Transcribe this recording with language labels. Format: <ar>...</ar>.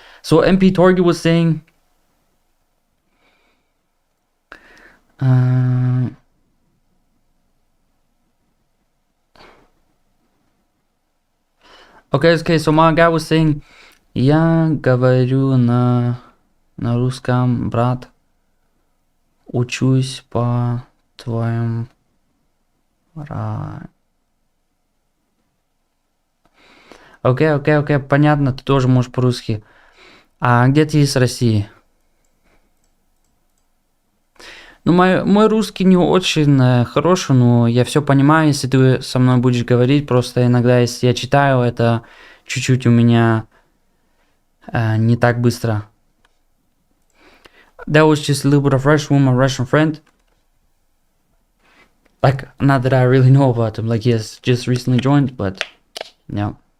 <en>So MP Torgi was saying, okay, so my guy was saying,</en> <ru>я говорю на на русском, брат. Учусь по твоему Окей, понятно, ты тоже можешь по-русски. А где ты из России? Ну, мой русский не очень хороший, но я все понимаю, если ты со мной будешь говорить. Просто иногда, если я читаю, это чуть-чуть у меня не так быстро.</ru> <en>That was just a little bit of Russian with my Russian friend. Like, not that I really know about him. Like, he has just recently joined, but yeah.</en>